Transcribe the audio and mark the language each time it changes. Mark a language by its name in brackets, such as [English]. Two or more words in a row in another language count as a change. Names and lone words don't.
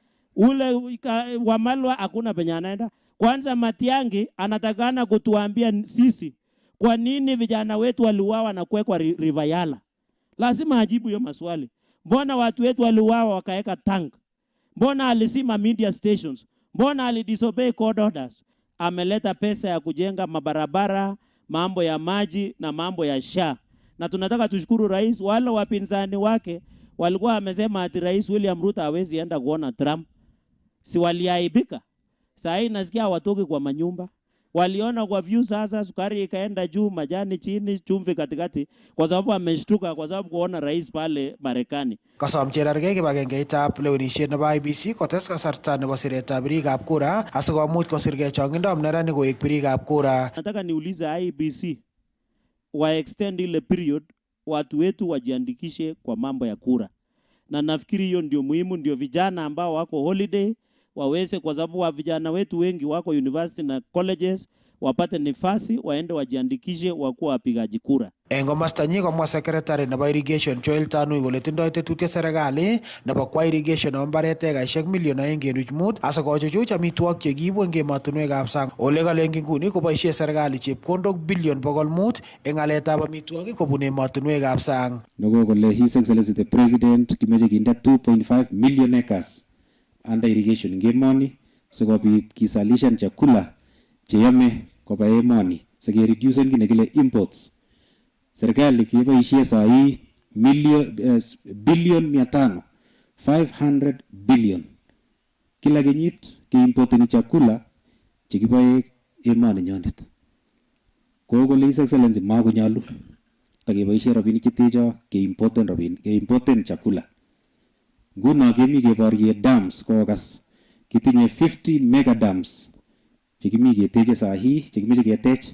[Swahili] Ule Wamalwa hakuna penye anaenda. Kwanza Matiangi anatakana kutuambia sisi kwa nini vijana wetu waliuawa na kuwekwa River Yala. Lazima ajibu hiyo maswali. Mbona watu wetu waliuawa wakaeka tank? Mbona alisima media stations? Mbona alidisobey court orders? Ameleta pesa ya kujenga mabarabara, mambo ya maji na mambo ya SHA. Na tunataka tushukuru rais. Wale wapinzani wake walikuwa wamesema ati Rais William Ruto hawezi enda kuona Trump. Si waliaibika? Sasa hii nasikia watoke kwa manyumba. Waliona kwa view sasa sukari ikaenda juu, majani chini, chumvi katikati, kwa sababu ameshtuka kwa sababu kuona rais pale Marekani. [Kalenjin] Kasom Cherargei kibagengeitab lewenisiet nebo IEBC kotes kasarta nebo siretab birikab kura asikomuch kosirgei chongindab neranik koek birikab kura. [Swahili] Nataka niulize IEBC wa extend ile period watu wetu wajiandikishe kwa mambo ya kura. Na nafikiri hiyo ndio muhimu, ndio vijana ambao wako holiday waweze, kwa sababu wa vijana wetu wengi wako university na colleges, wapate nafasi waende wajiandikishe wakuwa wapigaji kura. [Kalenjin] Eng komastanyi komwa secretary nebo irrigation Joel Tanui kole tindoi tetutiet serikali nebo kwa irrigation nebo mbaret ekaisiek million 2.5 asikochuchuch amitwogik chekiibu eng emotinwekab sang. Ole kale eng nguni koboisie serikali chepkondok billion 500 eng aletab amitwogik kobun emotinwekab sang. Nogo kole [English] His Excellency the President [Kalenjin] kimeche kinde 2.5 [English] million acres under irrigation [Kalenjin] eng emoni sikobit kisalishan chakula cheyome koba emoni sikereduce kit nekile imports. Serikali kiboisie sahi billion 500 billion kila kenyit keimporteni chakula chekiboe emoni nyonet. Kou kole [English] His Excellency [Kalenjin] makonyolu takeboishe rabinik chetecho keimporten chakula. Nguno kemi keborye dams kokas kitinye 50 [English] mega dams [Kalenjin] chekimi keteche sahi chekimeche ketech.